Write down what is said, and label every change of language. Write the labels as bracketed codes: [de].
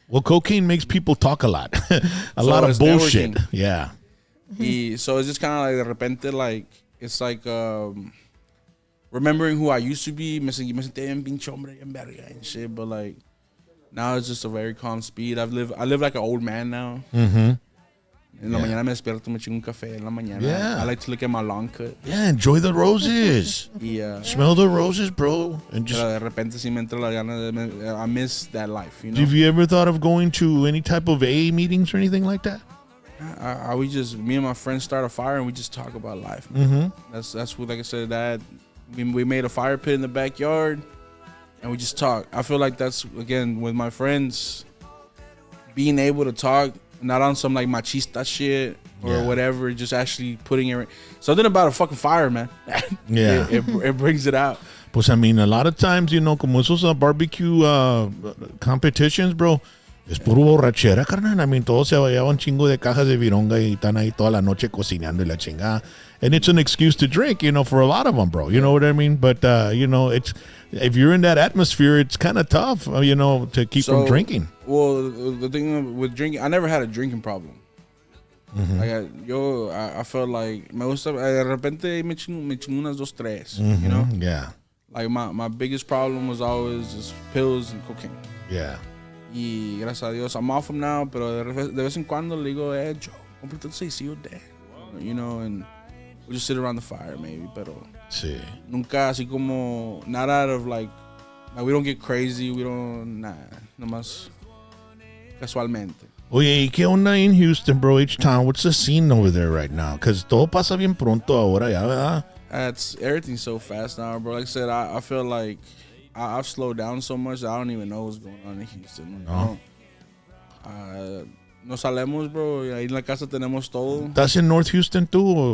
[en] Well, cocaine makes people talk a lot, a lot of bullshit. Networking. Yeah. So it's just kind of like [es] de repente, [en] like it's like remembering who I used to be. [es] Me sentí bien pinche hombre, bien verga [en] and shit. But like now it's just a very calm speed. I live like an old man now. Mm-hmm. [es] En la mañana me despierto, me chingo un café en la mañana. [en] Yeah. I like to look at my lawn cut. Yeah, enjoy the roses. Smell the roses, bro. And just [es] de repente sí me entra la gana [en] I miss that life, you know. Have you ever thought of going to any type of AA meetings or anything like that? Me and my friends start a fire and we just talk about life. Mm-hmm. That's what, like I said, that we made a fire pit in the backyard and we just talk. I feel like that's, again, with my friends, being able to talk, not on some like machista shit or whatever, just actually putting it. Something about a fucking fire, man. Yeah. it brings it out. [es] Pues [en] I mean, a lot of times, you know, [es] como esos [en] barbecue competitions, bro, [es] Es puro borrachera, carnal. [en] I mean, [es] todos se llevan un chingo de cajas de vironga y están ahí toda la noche cocinando y la chingada. [en] And it's an excuse to drink, for a lot of them, bro. You know what I mean? But, it's if you're in that atmosphere, it's kind of tough, to keep from drinking. Well, the thing with drinking, I never had a drinking problem. Mm-hmm. Like, I felt like [es] me gusta, de repente me chingo unas 2, 3, [en] Mm-hmm. Yeah. Like, my biggest problem was always just pills and cocaine. Yeah. [es] Y gracias a Dios, [en] I'm off them now, [es] pero de vez en cuando le digo, Joe, cómprate un seisillo de, [en] and we just sit around the fire maybe, [es] pero Sí. nunca así como, [en] not out of like we don't get crazy, we don't, [es] nomás casualmente. Oye, ¿y qué onda in Houston, bro? [en] H-Town, what's the scene over there right now? Because [es] todo pasa bien pronto ahora, ya, ¿verdad? [en] Everything's so fast now, bro. Like I said, I feel like I've slowed down so much that I don't even know what's going on in Houston. [es] No. No salemos, bro. Ahí en la casa tenemos todo. ¿Estás [en] in North Houston too [es] o